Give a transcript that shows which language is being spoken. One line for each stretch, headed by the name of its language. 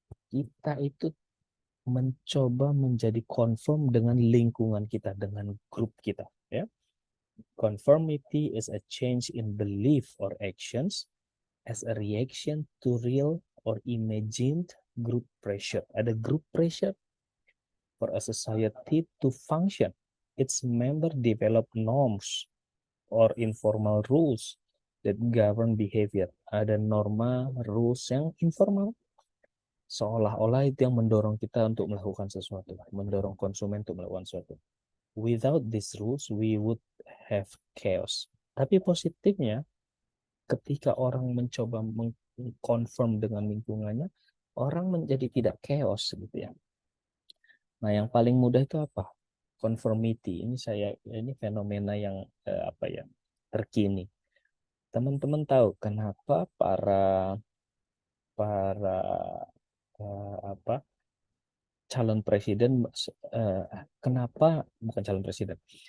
Indonesian: Kita itu mencoba menjadi conform dengan lingkungan kita, dengan grup kita ya.
English: Conformity is a change in belief or actions as a reaction to real or imagined group pressure.
Indonesian: Ada
English: group pressure for a society to function. Its member develop norms or informal rules that govern behavior.
Indonesian: Ada norma, rules yang informal seolah-olah itu yang mendorong kita untuk melakukan sesuatu, mendorong konsumen untuk melakukan sesuatu.
English: Without these rules, we would have chaos.
Indonesian: Tapi positifnya, ketika orang mencoba mengkonfirm dengan lingkungannya, orang menjadi tidak chaos gitu ya. Nah, yang paling mudah itu apa? Conformity. Ini fenomena yang apa ya? Terkini. Teman-teman tahu kenapa para para apa calon presiden kenapa bukan calon presiden?